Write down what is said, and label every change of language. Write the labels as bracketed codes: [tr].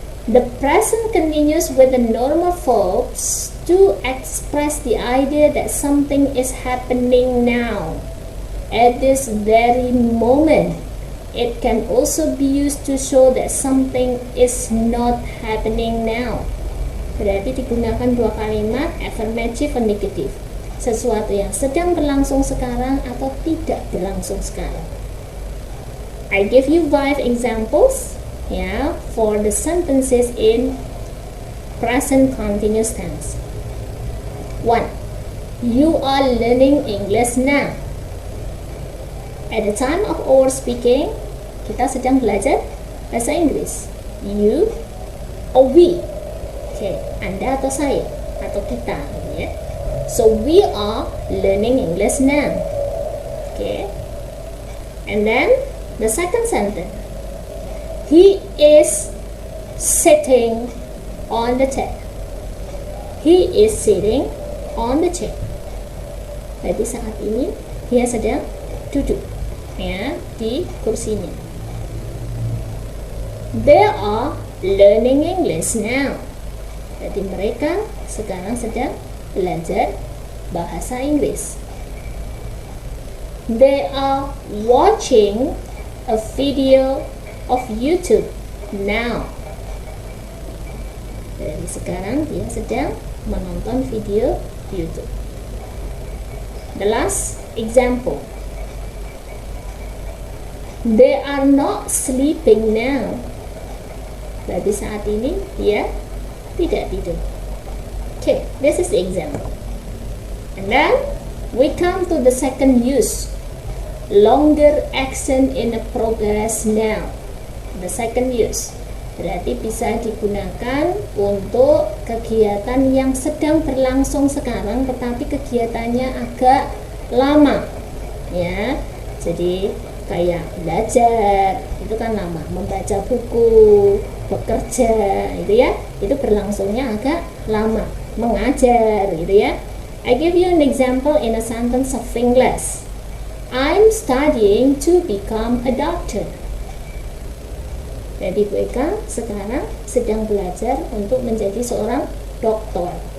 [en] The present continues with the normal verbs to express the idea that something is happening now, at this very moment. It can also be used to show that something is not happening now. [id] Berarti digunakan dua kalimat, [en] affirmative and negative. [id] Sesuatu yang sedang berlangsung sekarang atau tidak berlangsung sekarang. [en] I give you 5 examples for the sentences in present continuous tense. 1. You are learning English now. At the time of our speaking, [id] kita sedang belajar bahasa Inggris. [en] You or we. Okay, [id] Anda atau saya atau kita, ya. [en] So we are learning English now. Okay. And then the second sentence. He is sitting on the chair. He is sitting on the chair. [id] Jadi saat ini dia sedang duduk di kursinya. [en] They are learning English now. [id] Jadi mereka sekarang sedang belajar bahasa Inggris. [en] They are watching a video of YouTube now. [id] Jadi sekarang dia sedang menonton video YouTube. [en] The last example. They are not sleeping now. [id] Berarti saat ini dia tidak tidur. [en] Okay, this is the example. And then we come to the second use. Longer action in a progress now. The second use. [id] Berarti bisa digunakan untuk kegiatan yang sedang berlangsung sekarang tetapi kegiatannya agak lama. Ya. Jadi kayak belajar itu kan lama, membaca buku, bekerja itu ya, itu berlangsungnya agak lama, mengajar gitu ya. [en] I give you an example in a sentence of English. I'm studying to become a doctor. [id] Jadi mereka sekarang sedang belajar untuk menjadi seorang dokter.